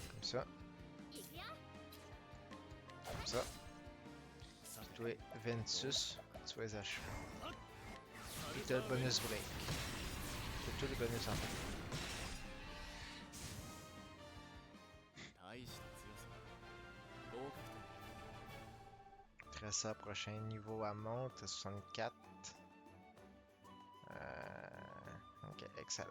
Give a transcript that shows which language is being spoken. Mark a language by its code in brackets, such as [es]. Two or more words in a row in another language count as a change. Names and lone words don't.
[fr] ça. [ja] いくよ [fr] Comme ça. Toi, Ventus, tu vas les achever. Puis t'as le bonus break. C'est tous les bonus en fait. [ja] 大した強さだ合格点 [fr] Tressa, prochain niveau à monte, 64. Ok, excellent.